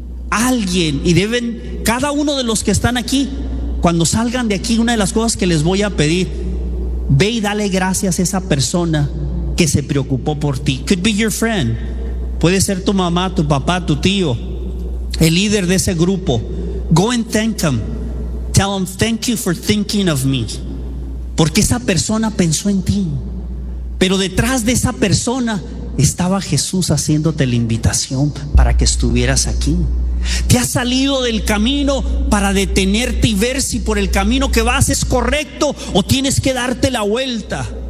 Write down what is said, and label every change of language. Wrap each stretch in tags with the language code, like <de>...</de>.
<es>Alguien, y deben, cada uno de los que están aquí, cuando salgan de aquí, una de las cosas que les voy a pedir, ve y dale gracias a esa persona que se preocupó por ti.</es> <en>Could be your friend.</en> <es>Puede ser tu mamá, tu papá, tu tío, el líder de ese grupo.</es> <en>Go and thank him. Tell him, thank you for thinking of me.</en> <es>Porque esa persona pensó en ti. Pero detrás de esa persona estaba Jesús haciéndote la invitación para que estuvieras aquí. Te has salido del camino para detenerte y ver si por el camino que vas es correcto o tienes que darte la vuelta.</es>